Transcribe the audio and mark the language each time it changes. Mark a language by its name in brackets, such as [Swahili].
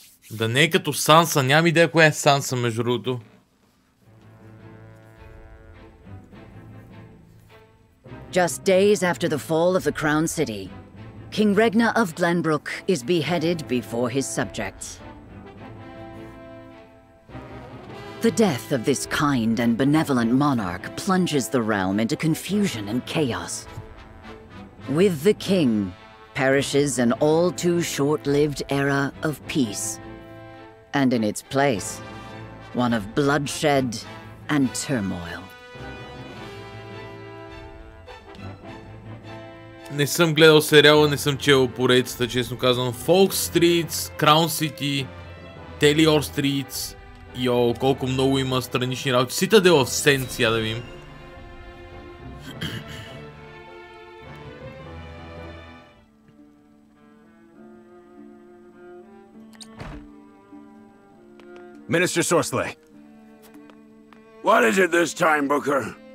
[Bulgarian] Да не е като Санса, нямам идея коя е Санса между другото. [English] Just days after the fall of the Crown City, King Regna of Glenbrook is beheaded before his subjects. The death of this kind and benevolent monarch plunges the realm into confusion and chaos. With the king perishes an all too short-lived era of peace, and in its place, one of bloodshed and turmoil. [Bulgarian] Не съм гледал сериала, не съм чел поредицата, честно казвам. [English] Folk Streets, Crown City, Telior Streets. [Bulgarian] Йо, колко много има странични работи. Citadel of Sen, сега да видим. [English] Minister Sorsley. What is it this time, Booker?